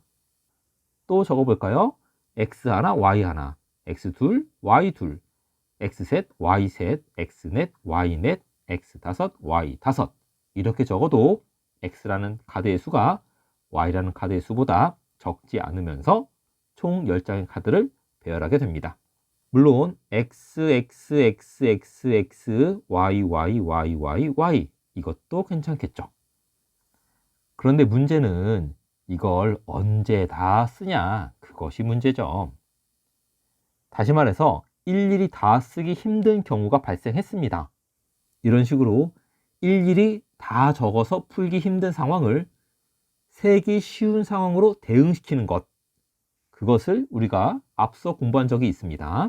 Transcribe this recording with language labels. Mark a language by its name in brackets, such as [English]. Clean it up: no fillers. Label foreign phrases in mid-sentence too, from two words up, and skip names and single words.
[Korean] 또 적어볼까요? X 하나, Y 하나, X 둘, Y 둘, X 셋, Y 셋, X 넷, Y 넷, X 다섯, Y 다섯. 이렇게 적어도 X라는 카드의 수가 Y라는 카드의 수보다 적지 않으면서 총 10장의 카드를 배열하게 됩니다. 물론 X, X, X, X, X, Y, Y, Y, Y, Y 이것도 괜찮겠죠. 그런데 문제는 이걸 언제 다 쓰냐, 그것이 문제죠. 다시 말해서 일일이 다 쓰기 힘든 경우가 발생했습니다. 이런 식으로 일일이 다 적어서 풀기 힘든 상황을 세기 쉬운 상황으로 대응시키는 것, 그것을 우리가 앞서 공부한 적이 있습니다.